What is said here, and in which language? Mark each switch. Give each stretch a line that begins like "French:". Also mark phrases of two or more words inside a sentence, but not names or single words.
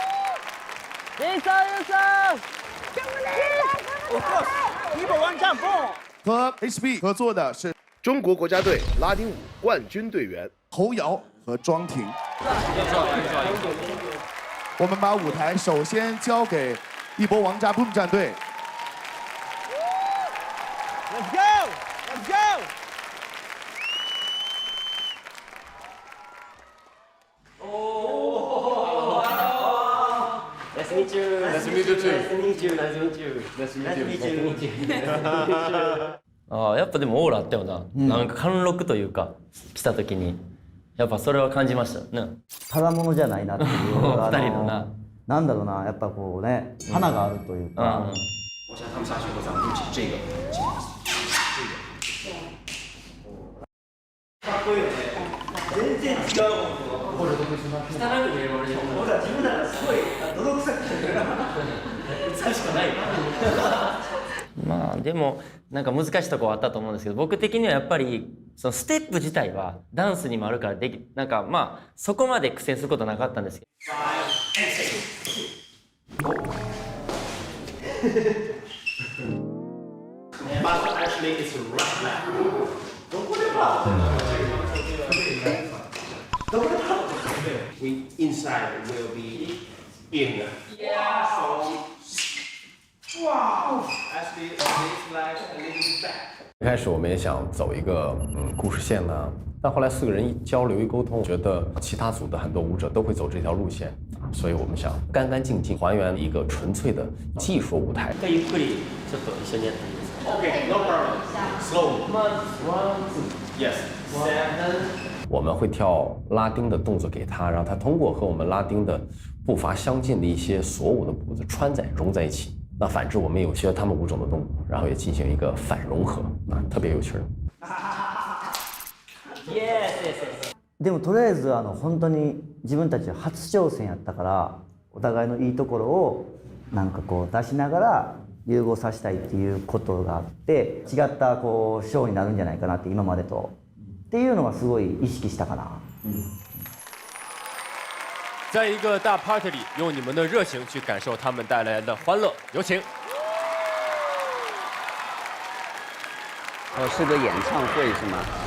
Chinese: 一波王炸 Boom。和 HB 合作的是中国国家队拉丁舞冠军队员侯瑶和庄婷。我们把舞台首先交给一波王炸 Boom 战队。
English: Let's go! Let's go! Nice to meet you. Nice to meet you too. Nice to meet you. Nice to meet you. Nice to Nice to meet meet you. you.
Japanese: ああやっぱでもオーラあったよな、なんか貫禄というか来た時にやっぱそれは感じましたね。ただものじゃないなっていう二人のななんだろうな、やっぱこうね花があるというか、
Chinese: 我想他们下去以后咱们就起这个，
Japanese: かっこいいよね。全然違う。汚く見える俺。僕は自分ならすごい泥臭くて美しくない。まあでもなんか難しいところはあったと思うんですけど、僕的にはやっぱりそのステップ自体はダンスにもあるからなんかまあそこまで苦戦することなかったんですけど。
English: We inside will be in. Yeah. So, wow. Actually, this like a little bit back.
Chinese: 一开始我们也想走一个故事线呢，但后来4个人一交流一沟通，觉得其他组的很多舞者都会走这条路线，所以我们想干干净净还原一个纯粹的技术舞台。
Japanese: ゆっくりちょっと一緒にやっていいですか？
English: Okay, no problem. Slow. One, two. Yes.
Chinese: 我们会跳拉丁的动作给他，让他通过和我们拉丁的步伐相近的一些锁舞的步子融在一起。那反之，我们有学他们舞种的动作，然后也进行一个反融合，特别有趣。
Japanese: でもとりあえず本当に自分たち初挑戦やったから、お互いのいいところをなんかこう出しながら融合させたいっていうことがあって、違ったこうショーになるんじゃないかなって今までとっていうのはすごい意識したかな。
Chinese: 在一个大 party 里，用你们的热情去感受他们带来的欢乐，有请。是个演唱会是吗？